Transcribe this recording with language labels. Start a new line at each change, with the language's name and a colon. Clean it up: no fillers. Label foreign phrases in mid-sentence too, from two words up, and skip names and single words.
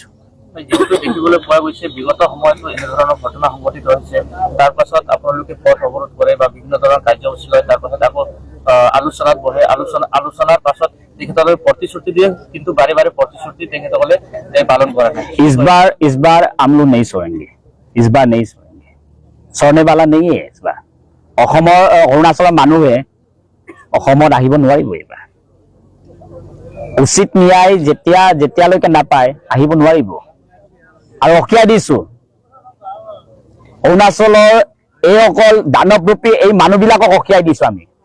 Assamese: যেহেতু দেখিবলৈ পোৱা গৈছে বিগত সময়তো এনেধৰণৰ ঘটনা সংঘটিত হৈছে, তাৰ পাছত আপোনালোকে পথ অৱৰোধ কৰে বা বিভিন্ন ধৰণৰ কাৰ্যসূচী লয়, তাৰ পাছত আকৌ আলোচনাত বহে, আলোচনাৰ পাছত তেখেতসকলে প্ৰতিশ্ৰুতি দিয়ে, কিন্তু বাৰে বাৰে প্ৰতিশ্ৰুতি তেখেতসকলে পালন কৰা নাই।
Hindi: इस बार हम लोग नहीं सोएंगे, इस बार नहीं सोएंगे, सोने वाला नहीं है इस बार।
Assamese: অসমৰ অৰুণাচলৰ মানুহে অসমত আহিব নোৱাৰিব এইবাৰ। উচিত ন্যায় যেতিয়ালৈকে নাপায় আহিব নোৱাৰিব। আৰু অকিয়াই দিছো, অৰুণাচলৰ এইসকল দানৱৰূপী এই মানুহবিলাকক অকিয়াই দিছো আমি।